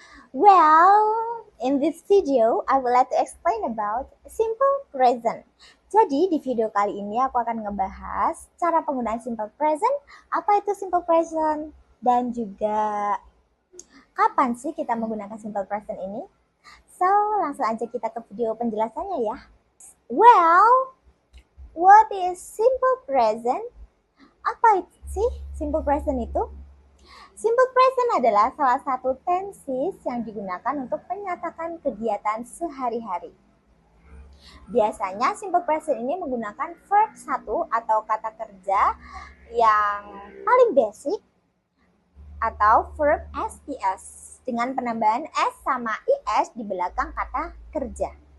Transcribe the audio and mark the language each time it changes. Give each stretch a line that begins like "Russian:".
English: Well, in this video, I would like to explain about simple present.
Indonesian: Jadi, di video kali ini aku akan ngebahas cara penggunaan simple present, apa itu simple present, dan juga kapan sih kita menggunakan simple present ini. So, langsung aja kita ke video penjelasannya ya.
English: Well, what is simple present?
Indonesian: Apa sih simple present itu? Simple present adalah salah satu tenses yang digunakan untuk menyatakan kegiatan sehari-hari. Biasanya simple present ini menggunakan verb 1 atau kata kerja yang paling basic atau verb SES dengan penambahan S sama IS di belakang kata kerja.